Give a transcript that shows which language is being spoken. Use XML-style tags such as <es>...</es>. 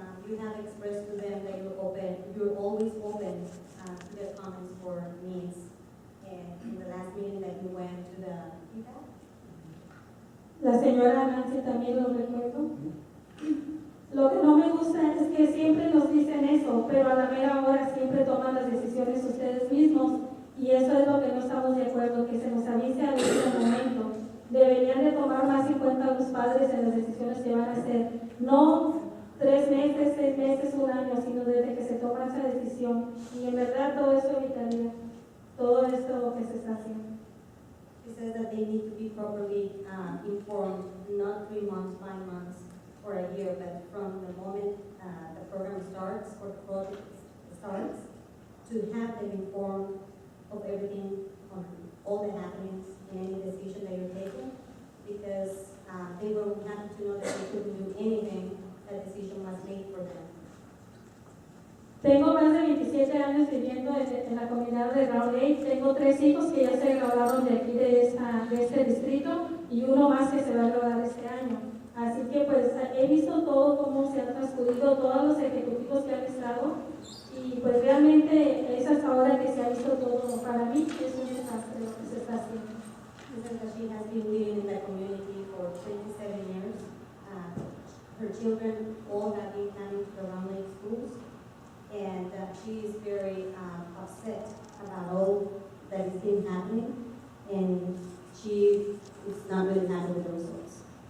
<en>You have expressed to them that you're always open to their comments or needs. And in the last meeting that you went to the</en> <es>La señora Nancy también lo recuerdo. Lo que no me gusta es que siempre nos dicen eso, pero a la mera hora siempre toman las decisiones ustedes mismos. Y eso es lo que no estamos de acuerdo, que se nos avise al último momento. Deberían de tomar más en cuenta a los padres en las decisiones que van a hacer. No 3 meses, 6 meses, 1 año, sino desde que se toma esa decisión. Y en verdad todo eso evitaría todo esto que se está haciendo.</es> <en>She says that they need to be properly informed, not 3 months, 5 months, or a year, but from the moment the program starts or the project starts, to have them informed of everything, on all the happenings in any decision that you're taking, because they will have to know that they couldn't do anything. That decision was made for them.</en> <es>Tengo más de 27 años viviendo en la comunidad de RLAS. Tengo 3 hijos que ya se graduaron de aquí de este distrito y uno más que se va a graduar este año. Así que pues he visto todo cómo se ha transcurrido, todos los ejecutivos que han estado y pues realmente es hasta ahora que se ha visto todo. Para mí es un desastre lo que se está haciendo.</es> <en>She says that she has been living in that community for 27 years. Her children all have been coming to the Round Lake schools, and she is very upset about all that is been happening, and she is not really happy with the results.</en>